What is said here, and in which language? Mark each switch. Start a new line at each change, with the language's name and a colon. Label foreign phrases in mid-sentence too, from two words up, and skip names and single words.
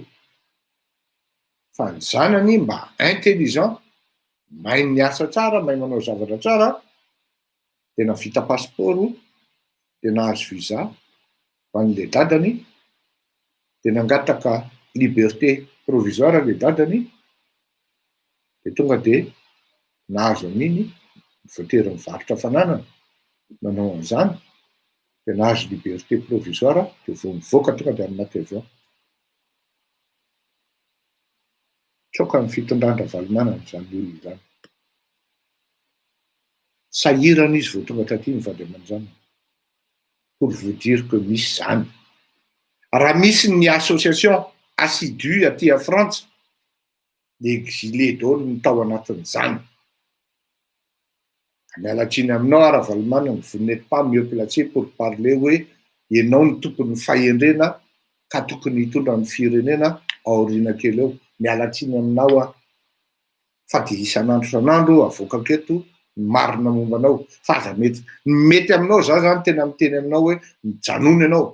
Malagasy: Fa ny zanany mba intelligent, mahay miasa tsara, mahay manao zavatra tsara, de navita passeport, de nahazo visa ho an'le dadany, de nangataka
French: liberté provisoire
Malagasy: le dadany, de tonga de nahazo an'iny voatery mivarotra fananana, nanao an'izany, de nahazo
French: liberté provisoire,
Malagasy: de vao mivoaka tonga de anaty avion. Tsoka ny fitondran Ravalomanana zany olona zany. Sahirana izy vao tonga taty mivady aman'izany.
French: Pour vous dire que misy zany.
Malagasy: Raha misy ny
French: association assidue
Malagasy: aty à Frantsa, de exilé daholo ny tao anatin'izany. Mialatsiny aminao Ravalomanana,
French: vous n'êtes pas mieux placé pour parler
Malagasy: hoe ianao ny tompon'ny fahendrena ka tokony hitondra ny firenena aoriana kely eo. Mialatsiny aminao a. Fa de isan'andro avoaka eto marina momba anao. Fa aza mety aminao za zany tena miteny aminao hoe mijanona ianao.